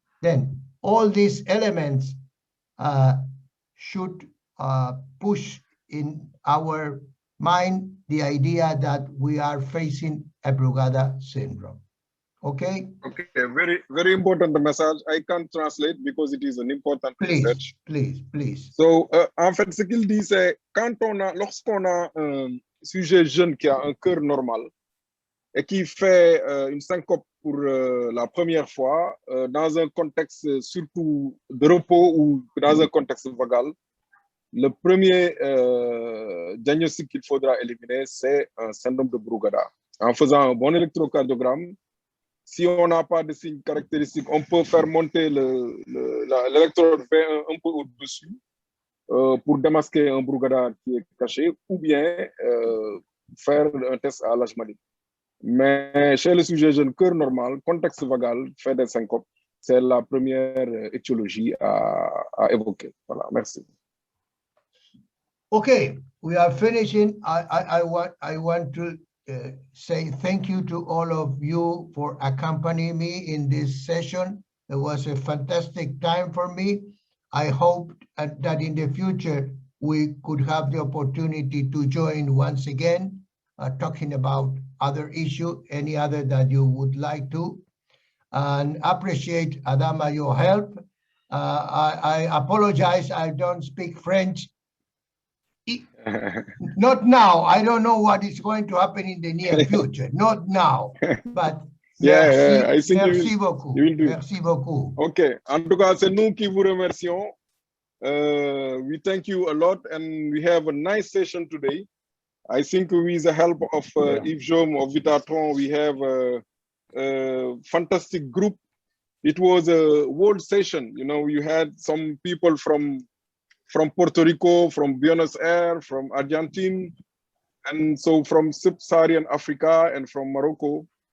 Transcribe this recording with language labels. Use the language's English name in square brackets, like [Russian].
[English] Then all these elements should push in our mind the idea that we are facing a Brugada syndrome. Okay? Okay, very, very important the message. I can't translate because it is an important message. Please. [French] So, en fait, ce qu'il dit, c'est lorsqu'on a un sujet jeune qui a un cœur normal et qui fait une syncope pour la première fois dans un contexte surtout de repos ou dans un contexte vagal, le premier diagnostic qu'il faudra éliminer, c'est un syndrome de Brugada. En faisant un bon électrocardiogramme, si on n'a pas de signes caractéristiques, on peut faire monter l'électrode V1 un peu au-dessus pour démasquer un Brugada qui est caché, ou bien faire un test à l'Ashmali. Mais chez le sujet jeune, cœur normal, contexte vagal, fait des syncopes, c'est la première étiologie à évoquer. Voilà, merci. [English] Okay, we are finishing. I want to say thank you to all of you for accompanying me in this session. It was a fantastic time for me. I hope that in the future we could have the opportunity to join once again, talking about other issue, any other that you would like to. And appreciate, Adama, your help. I apologize, I don't speak French. Not now. I don't know what is going to happen in the near future. Not now. But [French] merci beaucoup. Merci beaucoup. [English] OK. [French] En tout cas, c'est nous qui vous remercions. [English] We thank you a lot, and we have a nice session today. I think with the help of Yves Jaume of Vitatron, we have a fantastic group. It was a world session. You know, you had some people from Puerto Rico, from Buenos Aires, from Argentina, and so from Sub-Saharan Africa and from Morocco.